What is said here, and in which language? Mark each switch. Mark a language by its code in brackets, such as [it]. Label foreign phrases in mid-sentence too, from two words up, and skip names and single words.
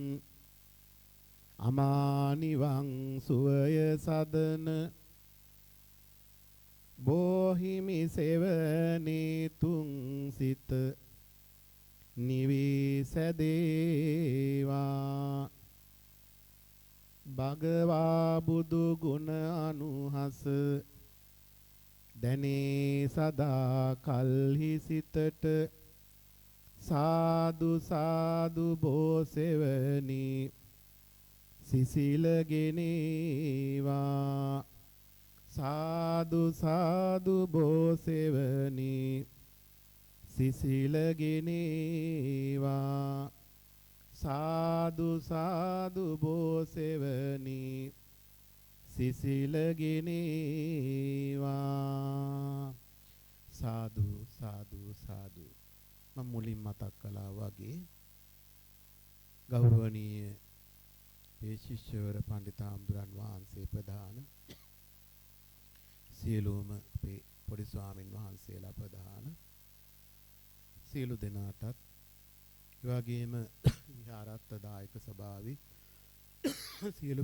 [si] අමා නිවන් සුවය සදන බෝහිමි සෙවනේ තුන් සිත නිවී සැදේවා භගවා බුදු ගුණ අනුහස දැනේ සදා කල්හි සිතට සාදු සාදු බෝසෙවනි සිසිල ගෙනේවා සාදු සාදු බෝසෙවනි සිසිල ගෙනේවා සාදු සාදු බෝසෙවනි සිසිල ගෙනේවා සාදු සාදු සාදු මම මුලින් මතක් කළා වගේ ගෞරවනීය පේශිෂ්‍යවර පඬිතාම්දුරන් වහන්සේ ප්‍රදාන සියලුම අපේ පොඩි ස්වාමින් වහන්සේලා ප්‍රදාන සියලු දෙනාටත් ඒ වගේම විහාරත්ව දායක සභාවේ සියලු